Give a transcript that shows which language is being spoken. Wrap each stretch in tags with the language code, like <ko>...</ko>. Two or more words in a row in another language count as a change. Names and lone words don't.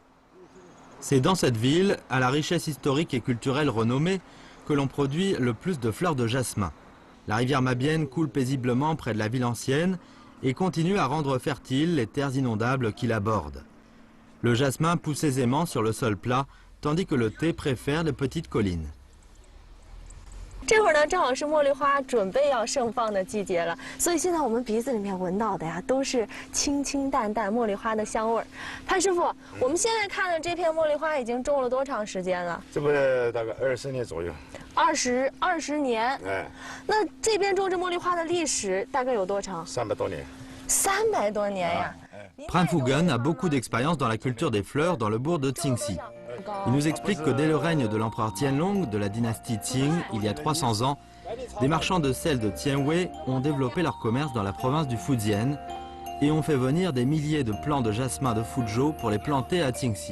<fr>C'est dans cette ville, à la richesse historique et culturelle renommée, que l'on produit le plus de fleurs de jasmin. La rivière Mabienne coule paisiblement près de la ville ancienne et continue à rendre fertiles les terres inondables qui la bordent. Le jasmin pousse aisément sur le sol plat, tandis que le thé préfère les petites collines.</fr> <zh>这会儿呢，正好是茉莉花准备要盛放的季节了，所以现在我们鼻子里面闻到的呀，都是清清淡淡茉莉花的香味儿。潘师傅，我们现在看的这片茉莉花已经种了多长时间了？这不大概20年左右。 20年。哎。那这边种这茉莉花的历史大概有多长？300多年。 300多年呀。</zh> <fr>Pran Phugen a beaucoup d'expérience dans la culture des fleurs dans le bourg de Tsingxi. Il nous explique que dès le règne de l'empereur Tianlong de la dynastie Qing, il y a 300 ans, des marchands de sel de Tienwei ont développé leur commerce dans la province du Fujian et ont fait venir des milliers de plants de jasmin de Fuzhou pour les planter à Tsingxi.</fr>